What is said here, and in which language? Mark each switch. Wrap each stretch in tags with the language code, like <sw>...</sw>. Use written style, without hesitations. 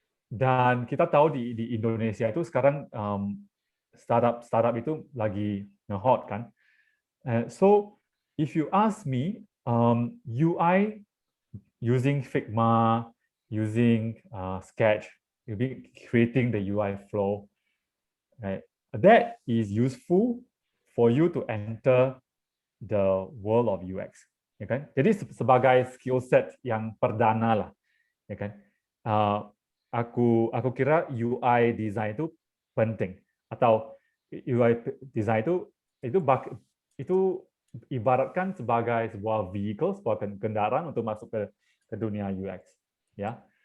<id>Dan kita tahu di Indonesia itu sekarang startup itu lagi nge-hot kan.</id> <en>So if you ask me, UI using Figma, using Sketch, you'll be creating the UI flow, right? That is useful for you to enter the world of UX, ya kan?</en> <id>Jadi sebagai skill set yang perdana lah, ya kan? Aku kira UI design itu penting, atau UI design itu ibaratkan sebagai sebuah vehicle, sebuah kendaraan untuk masuk ke dunia UX, ya.</id>